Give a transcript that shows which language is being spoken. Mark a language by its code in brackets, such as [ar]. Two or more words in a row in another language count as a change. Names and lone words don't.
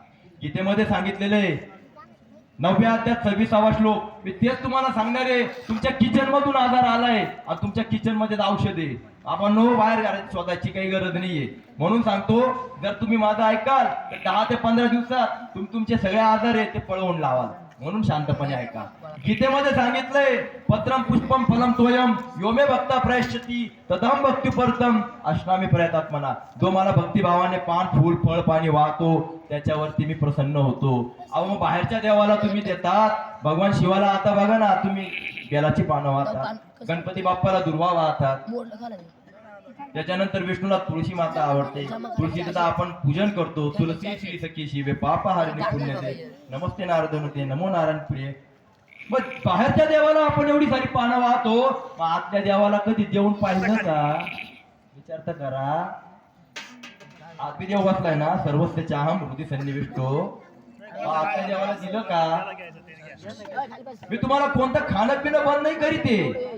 [mr] गीतेमध्ये सांगितलेले 9व्या अध्यायात 26वा श्लोक, मी तेच तुम्हाला सांगणार आहे. तुमच्या किचन मधून आजार आलाय आणि तुमच्या किचन मध्ये औषध आहे. आपण नो बाहेर घरात स्वतःची काही गरज नाहीये. म्हणून सांगतो, जर तुम्ही माझं ऐकाल तर 10 ते 15 दिवसात तुमचे सगळे आजार आहे ते पळवून लावाल. म्हणून शांतपणे ऐका. गीतेमध्ये सांगितलंय, [sa] पत्रम पुष्पम फलम तोयम योमे भक्ता प्रयश्यती तदहम भक्ती परतम अष्टामी प्रयतात्मना. [mr] जो मला भक्तिभावाने पान, फूल, फळ, पाणी वाहतो त्याच्यावरती मी प्रसन्न होतो. अहो मग बाहेरच्या देवाला तुम्ही देतात, भगवान शिवाला आता बघा ना, तुम्ही बेलाची पानं वाहतात, गणपती बाप्पाला दुर्वा वाहतात, त्याच्यानंतर विष्णूला तुळशी माता आवडते, तुळशीचं आपण पूजन करतो. [sa] तुलसी श्री सखी शिवे पापहारिणी पुण्यते नमस्ते नारदनुते नमो नारायण प्रिय. [mr] मग बाहेरच्या देवाला आपण एवढी सारी पानं वाहतो, मग आतल्या देवाला कधी देऊन पाहिजे का? विचार तर करा. आतली देव बसलाय ना, [sa] सर्वस्व चाहम हृदय सन्निविष्टो, [mr] आतल्या देवाला दिलं का? मी तुम्हाला कोणतं खाणं पिणं बंद नाही करीते.